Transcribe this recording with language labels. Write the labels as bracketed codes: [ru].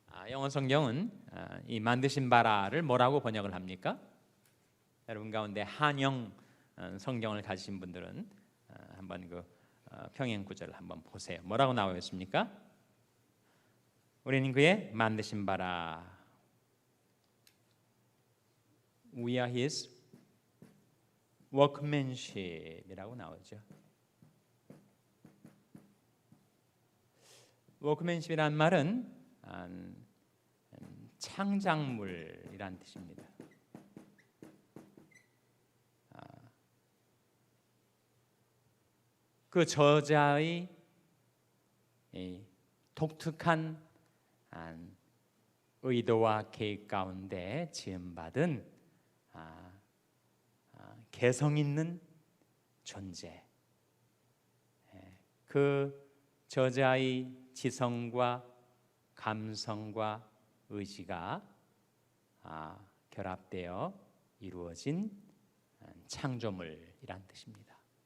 [ko] 영어 성경은 이 만드신 바라를 뭐라고 번역을 합니까? 여러분 가운데 한영 성경을 가지신 분들은 한번 그 평행 구절을 한번 보세요. 뭐라고 나와 있습니까? 우리는 그의 만드신 바라. [en] We are his workmanship이라고 [ko] 나오죠. workmanship이란 말은 창작물이란 뜻입니다. 그 저자의 독특한 의도와 계획 가운데 지음받은 개성 있는 존재, 그 저자의 지성과 감성과 의지가 결합되어 이루어진 창조물이란 뜻입니다.